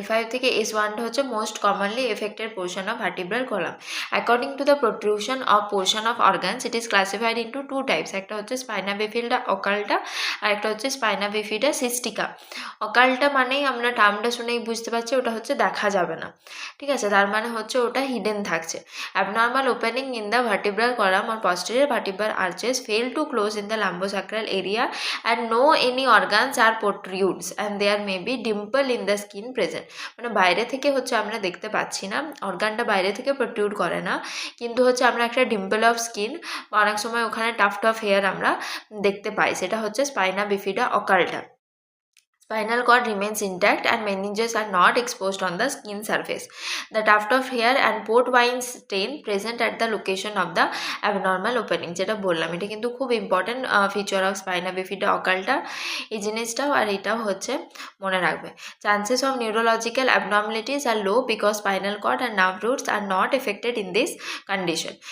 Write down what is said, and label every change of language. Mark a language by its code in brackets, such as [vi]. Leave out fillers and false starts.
[en] L5 [bn] থেকে S1টা হচ্ছে [en] Most commonly affected portion of vertebral column. According to the protrusion of portion of organs it is classified into two types. [bn] একটা হচ্ছে spina বিফিডা অকাল্টা আর একটা হচ্ছে spina বিফিডা সিস্টিকা। অকাল্টা মানেই আমরা টার্মটা শুনেই বুঝতে পারছি ওটা হচ্ছে দেখা যাবে না, ঠিক আছে। তার মানে হচ্ছে ওটা হিডেন থাকছে। [en] Abnormal opening in the vertebral column or posterior vertebral arches fail to close in the lumbosacral area and no any organs are protrudes and there may be dimple in the skin present. [bn] মানে বাইরে থেকে হচ্ছে আমরা দেখতে পাচ্ছি না, অর্গানটা বাইরে থেকে প্রোট্রুড করে না, কিন্তু হচ্ছে আমরা একটা ডিম্পল অফ স্কিন বা অনেক সময় ওখানে টাফট অফ হেয়ার আমরা দেখতে পাই, সেটা হচ্ছে spina বিফিডা অকাল্টা। [en] Spinal cord remains intact and meninges are not exposed on the skin surface. The tuft of hair and port wine stain present at the location of the abnormal opening, [bn] যেটা বললাম এটা কিন্তু খুব important feature of spina বিফিডা অকালটা, এই জিনিসটাও আর এটাও হচ্ছে মনে রাখবে। [en] Chances of neurological abnormalities are low because spinal cord and nerve roots are not affected in this condition.